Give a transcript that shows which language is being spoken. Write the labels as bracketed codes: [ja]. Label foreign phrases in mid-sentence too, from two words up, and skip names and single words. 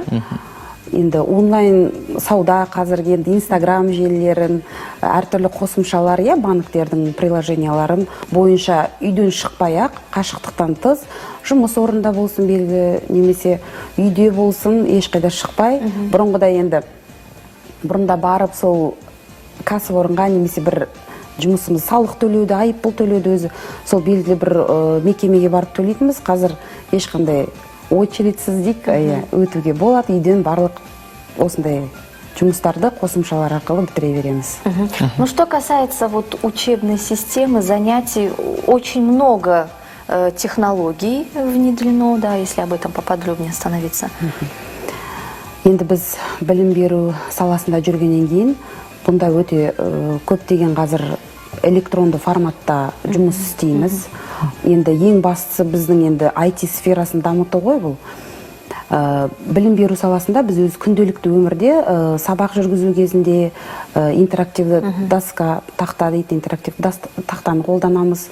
[kk] Енді онлайн сауда қазіргі енді Инстаграм желілерін, әртүрлі қосымшалар, банктердің приложенияларын бойынша үйден шықпай-ақ, қашықтықтан тыс, жұмыс орында болсын белгі, немесе үйде болсын, ешқайда шықпай, бұрында барып сол кәсіпорынға немесе бір жұмысымыз салық төлеуді, айыппұл төлеуді өзі сол белгілі бір мекемеге барып төлейтінбіз. Қазір ешқандай очередсіз өтуге болады, үйден барлық осындай жұмыстарды қосымшалар арқылы бітіре береміз. [ru] Ну, что касается учебной системы, занятий, очень много технологий внедрено, да, если об этом поподробнее остановиться. [kk] Енді біз білім беру саласында жүргеннен кейін, бұнда өте көптеген қазір электронды форматта жұмыс істейміз. Енді ең бастысы біздің енді IT сферасын дамыту ғой бұл. Білім беру саласында біз өз күнделікті өмірде сабақ жүргізу кезінде интерактивді доска, тақта дейді, интерактивді тақтаны қолданамыз.